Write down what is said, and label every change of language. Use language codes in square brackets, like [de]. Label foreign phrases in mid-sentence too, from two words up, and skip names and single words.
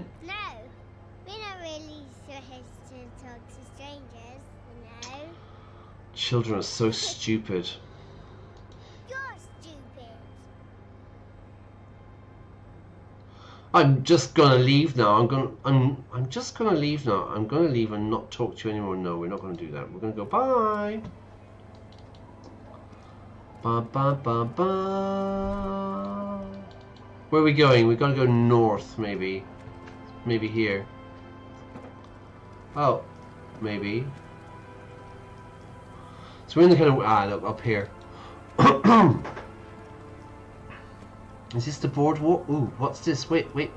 [en] No, we're not really supposed to talk to strangers, you know. Children are so stupid. You're stupid. I'm just gonna leave now. I'm just gonna leave now. I'm gonna leave and not talk to you anymore. No, we're not gonna do that. We're gonna go bye. Ba ba ba ba. Where are we going? We've got to go north, maybe. Maybe here. Oh, maybe. So we're in the kind of up here. Is this the boardwalk? Ooh, what's this? Wait.